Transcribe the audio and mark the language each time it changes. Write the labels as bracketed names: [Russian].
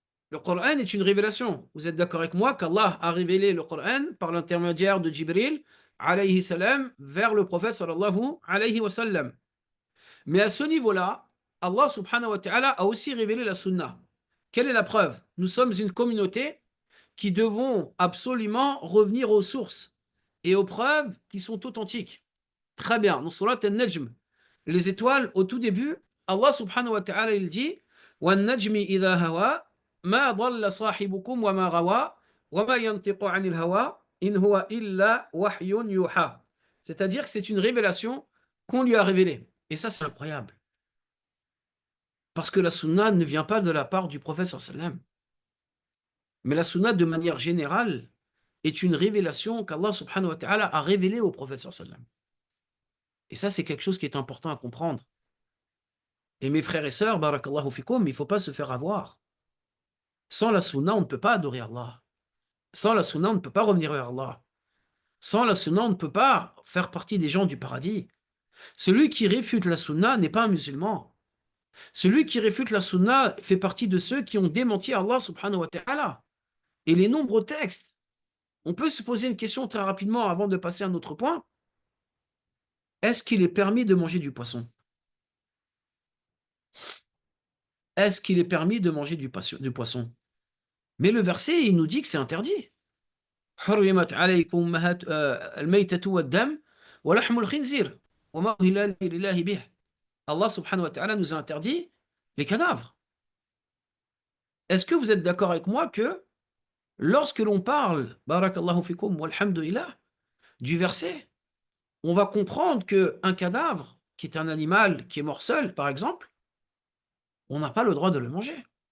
[French] Le Coran est une révélation. Vous êtes d'accord avec moi qu'Allah a révélé le Coran par l'intermédiaire de Jibril, alayhi salam, vers le prophète sallallahu alayhi wa sallam. Mais à ce niveau-là, Allah subhanahu wa ta'ala a aussi révélé la sunna. Quelle est la preuve? Nous sommes une communauté qui devons absolument revenir aux sources et aux preuves qui sont authentiques. Très bien, dans Surat An-Najm, les étoiles, au tout début, Allah subhanahu wa ta'ala il dit [Arabic] وَالنَّجْمِ إِذَا هَوَى مَا ضَلَّ صَاحِبُكُمْ وَمَا غَوَى وَمَا يَنْطِقُ عَنِ الْهَوَى إِنْ هُوَ إِلَّا وَحْيٌ يُوحَى. [French] C'est-à-dire que c'est une révélation qu'on lui a révélée. Et ça, c'est incroyable. Parce que la sunna ne vient pas de la part du prophète sallallahu alayhi wa sallam. Mais la sunna, de manière générale, est une révélation qu'Allah subhanahu wa ta'ala a révélée au prophète sallallahu alayhi wa sallam. Et ça, c'est quelque chose qui est important à comprendre. Et mes frères et sœurs, barakallahu fikum, il ne faut pas se faire avoir. Sans la sunna, on ne peut pas adorer Allah. Sans la sunna, on ne peut pas revenir vers Allah. Sans la sunna, on ne peut pas faire partie des gens du paradis. Celui qui réfute la sunna n'est pas un musulman. Celui qui réfute la sunna fait partie de ceux qui ont démenti Allah subhanahu wa ta'ala. Et les nombreux textes. On peut se poser une question très rapidement avant de passer à un autre point. Est-ce qu'il est permis de manger du poisson? Est-ce qu'il est permis de manger du poisson? Mais le verset, il nous dit que c'est interdit. [Arabic] حرمت عليكم الميتة والدم ولحم الخنزير وما أهل لله به. [French] Allah subhanahu wa ta'ala nous a interdit les cadavres. Est-ce que vous êtes d'accord avec moi que lorsque l'on parle, barakallahu fikum walhamdulillah, du verset, on va comprendre qu'un cadavre, qui est un animal qui est mort seul, par exemple, on n'a pas le droit de le manger.